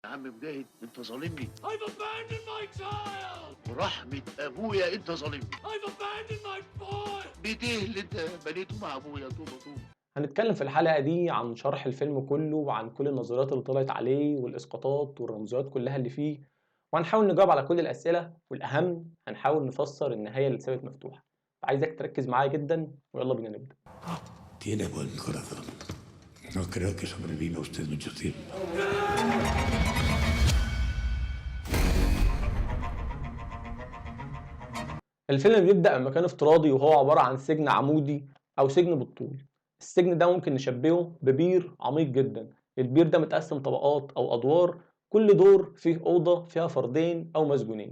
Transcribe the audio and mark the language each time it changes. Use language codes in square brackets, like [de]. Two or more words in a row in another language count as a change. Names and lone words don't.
[ar] عم مجاهد انت ظالمني. [en] I've abandoned my child. [ar] ورحمة ابويا انت ظالمني. [en] I've abandoned my boy. [ar] بايديه اللي انت بنيته مع ابويا طوبة طوبة. هنتكلم في الحلقة دي عن شرح الفيلم كله وعن كل النظريات اللي طلعت عليه والإسقاطات والرمزيات كلها اللي فيه، وهنحاول نجاوب على كل الأسئلة، والأهم هنحاول نفسر النهاية اللي اتسابت مفتوحة. عايزك تركز معايا جدا ويلا بينا نبدأ. [es] Tiene buen corazón. No creo que sobreviva usted mucho tiempo. [ar] الفيلم بيبدأ بمكان افتراضي وهو عبارة عن سجن عمودي أو سجن بالطول. السجن ده ممكن نشبهه ببير عميق جدا. البير ده متقسم طبقات أو أدوار، كل دور فيه أوضة فيها فردين أو مسجونين.